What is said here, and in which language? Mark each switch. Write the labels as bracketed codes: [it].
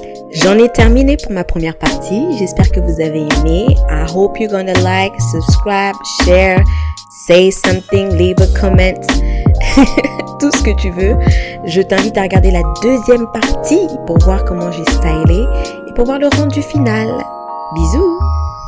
[fr] J'en ai terminé pour ma première partie. J'espère que vous avez aimé. [en] I hope you're gonna like, subscribe, share, say something, leave a comment. [fr] Tout ce que tu veux. Je t'invite à regarder la deuxième partie pour voir comment j'ai stylé et pour voir le rendu final. Bisous!